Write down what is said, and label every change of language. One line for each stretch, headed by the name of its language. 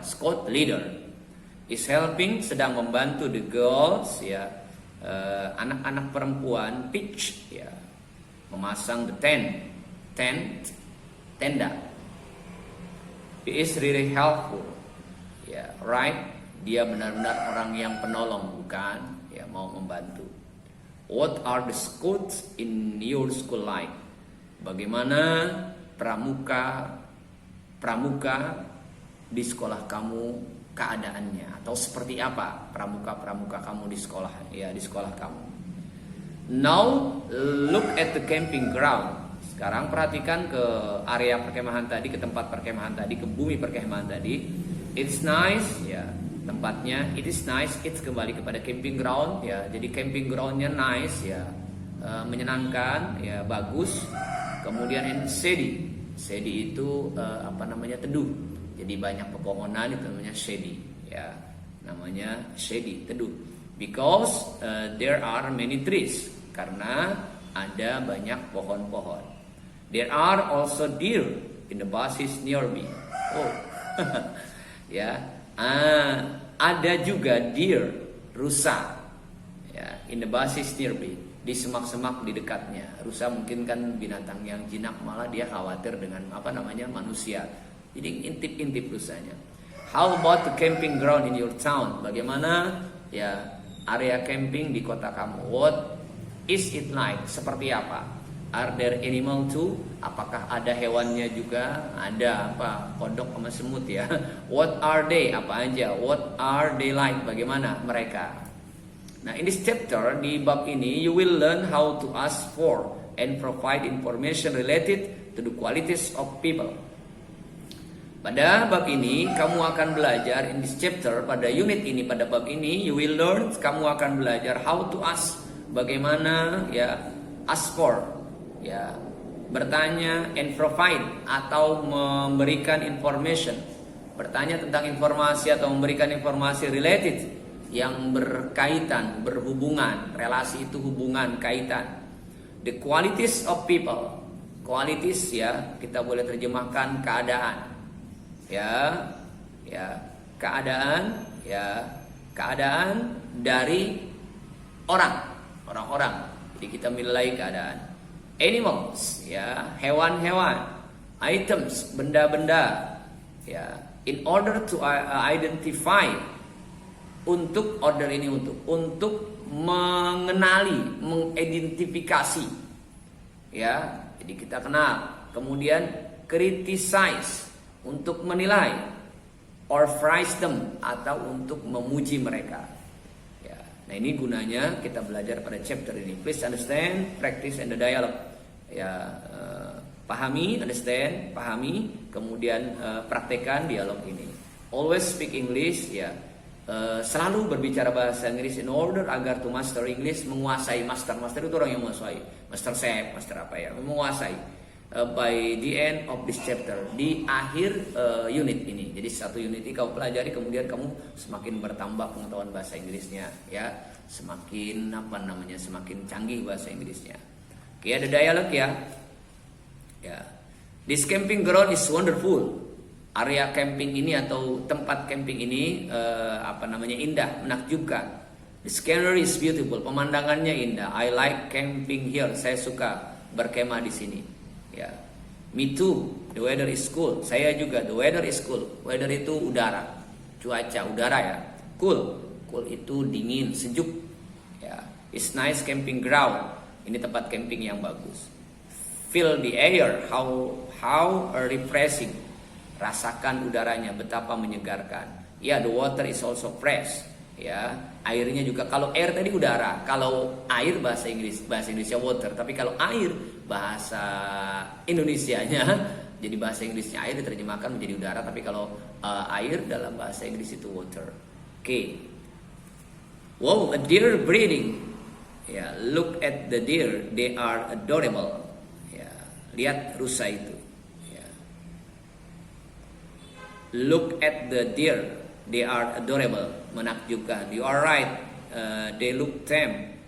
English: Scout leader is helping,
Indonesian: sedang membantu
English: the girls, ya,
Indonesian: anak-anak perempuan
English: pitch, ya,
Indonesian: memasang
English: the tenda. He is really helpful, ya, right?
Indonesian: Dia benar-benar orang yang penolong, bukan? Ya, mau membantu.
English: What are the scouts in your school like?
Indonesian: Bagaimana pramuka di sekolah kamu keadaannya, atau seperti apa pramuka kamu di sekolah, ya, di sekolah kamu.
English: Now look at the camping ground.
Indonesian: Sekarang perhatikan ke area perkemahan tadi, ke tempat perkemahan tadi, ke bumi perkemahan tadi.
English: It's nice, ya, tempatnya. It is nice. It's
Indonesian: kembali kepada
English: camping ground, ya.
Indonesian: Jadi camping groundnya nice, ya, menyenangkan, ya, bagus. Kemudian in shady. Shady itu teduh. Jadi banyak pepohonan, itu namanya shady, ya. Namanya shady, teduh.
English: Because there are many trees,
Indonesian: karena ada banyak pohon-pohon.
English: There are also deer in the bushes near me.
Indonesian: Oh, ya, ada juga deer, rusa, ya,
English: in the bushes near me,
Indonesian: di semak-semak di dekatnya. Rusa mungkin kan binatang yang jinak, malah dia khawatir dengan manusia. Jadi intip-intip rusanya.
English: How about the camping ground in your town?
Indonesian: Bagaimana, ya, area camping di kota kamu?
English: What is it like?
Indonesian: Seperti apa?
English: Are there animal too?
Indonesian: Apakah ada hewannya juga? Ada apa? Kodok sama semut, ya.
English: What are they?
Indonesian: Apa aja?
English: What are they like?
Indonesian: Bagaimana mereka?
English: Nah, in this chapter,
Indonesian: di bab ini,
English: you will learn how to ask for and provide information related to the qualities of people.
Indonesian: Pada bab ini, kamu akan belajar,
English: in this chapter,
Indonesian: pada unit ini, pada bab ini,
English: you will learn,
Indonesian: kamu akan belajar
English: how to ask,
Indonesian: bagaimana, ya, ask for, ya, bertanya,
English: and provide,
Indonesian: atau memberikan information, bertanya tentang informasi atau memberikan informasi related, yang berkaitan, berhubungan. Relasi itu hubungan, kaitan.
English: The qualities of people.
Indonesian: Qualities, ya, kita boleh terjemahkan keadaan. Ya, keadaan, ya, keadaan dari orang-orang. Jadi kita menilai keadaan. Animals, ya, hewan-hewan. Items, benda-benda, ya.
English: In order to identify,
Indonesian: untuk order ini untuk mengenali, mengidentifikasi, ya. Jadi kita kenal, kemudian criticize, untuk menilai,
English: or praise them,
Indonesian: atau untuk memuji mereka, ya. Nah, ini gunanya kita belajar pada chapter ini.
English: Please understand, practice and the dialogue, ya.
Indonesian: Pahami, understand, pahami, kemudian praktekkan dialog ini.
English: Always speak English, ya.
Indonesian: Selalu berbicara bahasa Inggris in order agar
English: to master English,
Indonesian: menguasai. Master itu orang yang menguasai, master chef, master apa, ya, menguasai.
English: By the end of this chapter,
Indonesian: di akhir unit ini. Jadi satu unit ini kamu pelajari, kemudian kamu semakin bertambah pengetahuan bahasa Inggrisnya, ya, semakin semakin canggih bahasa Inggrisnya. Oke, ada dialog, ya.
English: Ya, this camping ground is wonderful.
Indonesian: Area camping ini atau tempat camping ini indah, menakjubkan.
English: The scenery is beautiful,
Indonesian: pemandangannya indah.
English: I like camping here.
Indonesian: Saya suka berkemah di sini.
English: Ya. Me too. The weather is cool.
Indonesian: Saya juga.
English: The weather is cool.
Indonesian: Weather itu udara, cuaca, udara ya. Cool. Cool itu dingin, sejuk. Ya.
English: It's nice camping ground.
Indonesian: Ini tempat camping yang bagus.
English: Feel the air. How refreshing.
Indonesian: Rasakan udaranya, betapa menyegarkan.
English: Ya, the water is also fresh.
Indonesian: Ya, airnya juga. Kalau air tadi udara, kalau air bahasa Inggrisnya water. Tapi kalau air bahasa Indonesianya, jadi bahasa Inggrisnya air diterjemahkan menjadi udara. Tapi kalau air dalam bahasa Inggris itu water.
English: Oke. Wow, a deer breeding. Ya, look at the deer, they are adorable.
Indonesian: Ya, lihat rusa itu.
English: Ya. Look at the deer, they are adorable, menakjubkan. You are right, they look tame.